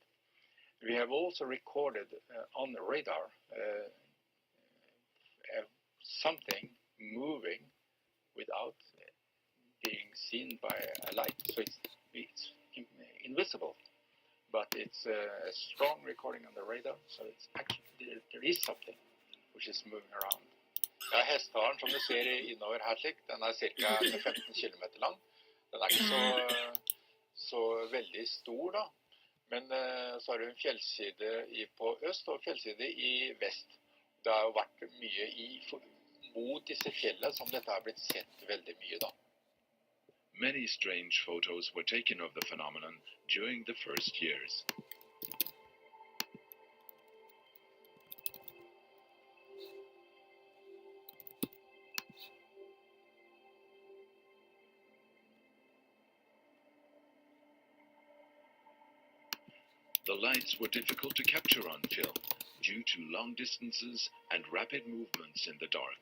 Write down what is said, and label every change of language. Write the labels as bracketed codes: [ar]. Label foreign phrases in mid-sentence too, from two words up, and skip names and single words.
[en] We have also recorded on the radar something moving without being seen by a light, so it's invisible, but it's a strong recording on the radar, so it's actually there is something which is moving around. [no] Ja, hestehalen som du ser innover her slik, den er cirka 15 kilometer lang. Den er ikke så veldig stor da, men så har du en fjellside på øst og fjellside i vest. Det har jo vært mye mot disse fjellene som dette har blitt sett veldig mye da. [en] Many strange photos were taken of the phenomenon during the first years. The lights were difficult to capture on film due to long distances and rapid movements in the dark.